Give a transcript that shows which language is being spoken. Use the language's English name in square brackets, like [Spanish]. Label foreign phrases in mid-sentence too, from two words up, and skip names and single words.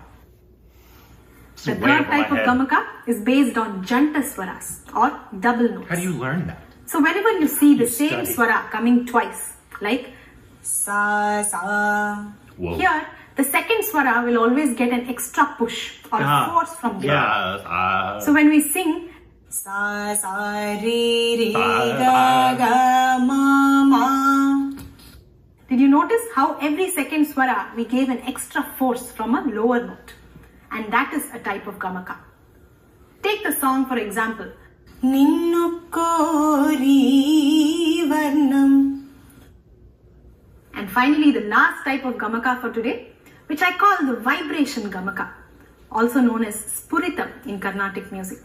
[English] The third type of gamaka is based on janta swaras or double notes. How do you learn that? So whenever you see the same study. swara coming twice, like sa sa, Whoa. here the second swara will always get an extra push or force from the Yeah. So when we sing Sa sa re re ga ga ma ma. Did you notice how every second swara we gave an extra force from a lower note? And that is a type of gamaka. Take the song for example. Ninnu kori varnam. And finally the last type of gamaka for today, which I call the vibration gamaka, also known as spuritam in Carnatic music.